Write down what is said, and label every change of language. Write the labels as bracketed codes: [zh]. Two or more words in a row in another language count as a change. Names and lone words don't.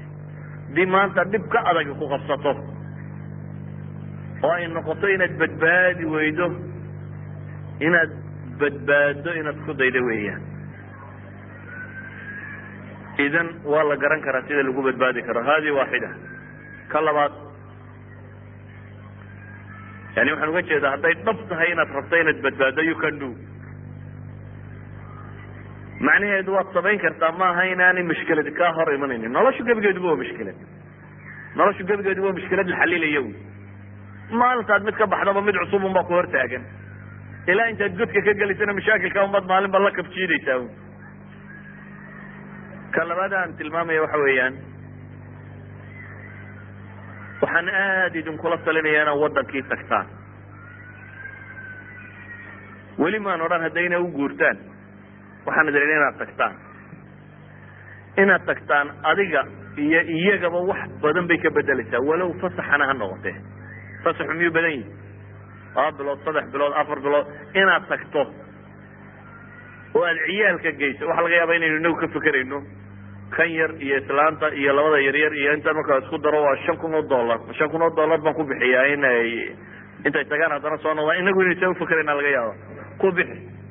[so] haddii maanta dhib ka adag ku qabsato oo ay noqoto inaad badbaadi weydo, inaad badbaado inaad ku daydo weeyaan. idan waa la garan karaa sida lagu badbaadi karo. hadi waaxida. ka labaad, yani waxaan uga jeedaa hadday dhab tahay inaad rabto inaad badbaado, [en] you can do. [so] macnaheedu waad samayn kartaa, maaha inaanay mushkilad kaa hor imanaynin. noloshu gebigeeduba waa mushkilad. noloshu gebigeedu waa mushkilad la xalilayo. maalintaad mid ka baxdaba mid cusub unbaa ku hortaagan. ilaa intaad godka ka gelaysana mashaakilka unbaad maalinba la kabjiidaysaa. [ar] كلمات عن [so] tilmaamaya waxa weeyaan waxaan aad idin kula talinayaa inaad wadankii tagtaan weli maan odhan haddayna u guurtaan waxaan idin inaad tagtaan adiga iyo iyagaba wax badan bay ka bedelaysaa walow fasaxana ha noqotee fasaxu miyuu badan yihi 2 bilood 3 bilood 4 bilood inaad tagto oo aad ciyaalka geyso waxa laga yaabaa inaynu inagu ka fekerayno kan yar iyo islaanta iyo labada yaryar iyo inta markaa isku daro waa $5,000 baan ku bixiyaa inay intay tagaan haddana soo noqdaan inagu inaysan ufakerayna laga yaaba ku bixi